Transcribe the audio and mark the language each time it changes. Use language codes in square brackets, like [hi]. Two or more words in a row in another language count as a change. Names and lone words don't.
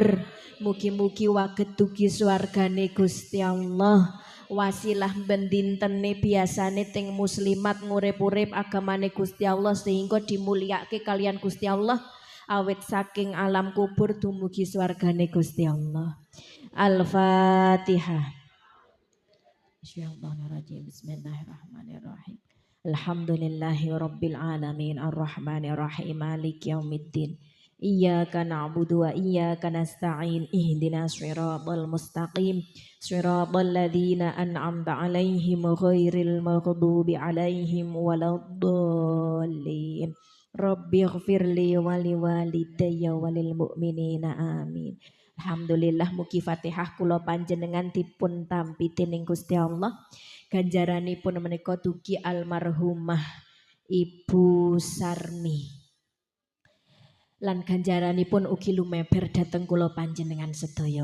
[jv] Mugi-mugi waget dugi swargane Gusti Allah. Wasilah bendintene biasane ting muslimat ngurip-urip agamane Gusti Allah sehingga dimulyake kalian Gusti Allah awit saking alam kubur dumugi swargane Gusti Allah. Al-Fatihah. [ar] بسم الله الرحمن الرحيم. الحمد لله رب العالمين الرحمن الرحيم مالك يوم الدين. إياك نعبد وإياك نستعين اهدنا الصراط المستقيم صراط الذين أنعمت عليهم غير المغضوب عليهم ولا الضالين. رب اغفر لي ولوالدي وللمؤمنين آمين. [jv] Alhamdulillah mugi Fatihah kula panjenengan dipun tampi dening Gusti Allah. Ganjaranipun menika dugi almarhumah Ibu Sarmi. Lan ganjaranipun ugi lumeber dhateng kula panjenengan sedaya.